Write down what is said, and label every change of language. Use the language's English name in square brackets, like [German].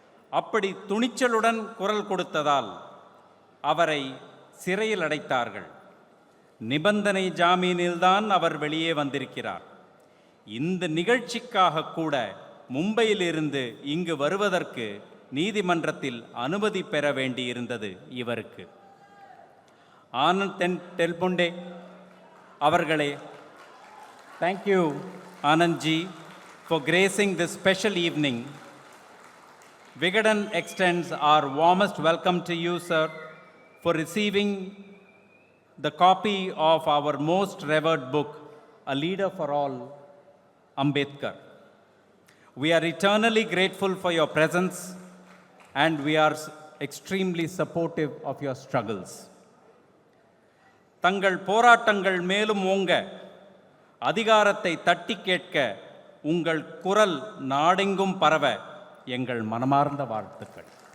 [Tamil] அப்படி துணிச்சலுடன் குரல் கொடுத்ததால் அவரை சிறையில் அடைத்தார்கள். நிபந்தனை ஜாமீனில்தான் அவர் வெளியே வந்திருக்கிறார். இந்த நிகழ்ச்சிக்காக கூட மும்பையிலிருந்து இங்கு வருவதற்கு நீதிமன்றத்தில் அனுமதி பெற வேண்டியிருந்தது இவருக்கு. [English] ஆனந்த் டெல்புண்டே அவர்களே, thank you Anand ji for gracing this special evening. Vigadan extends our warmest welcome to you, sir, for receiving the copy of our most revered book, A Leader for All, Ambedkar. We are eternally grateful for your presence and we are extremely supportive of your struggles. [Tamil] தங்கள் போராட்டங்கள் மேலும் ஓங்க, அதிகாரத்தை தட்டி கேட்க உங்கள் குரல் நாடெங்கும் பரவ எங்கள் மனமார்ந்த வாழ்த்துக்கள்.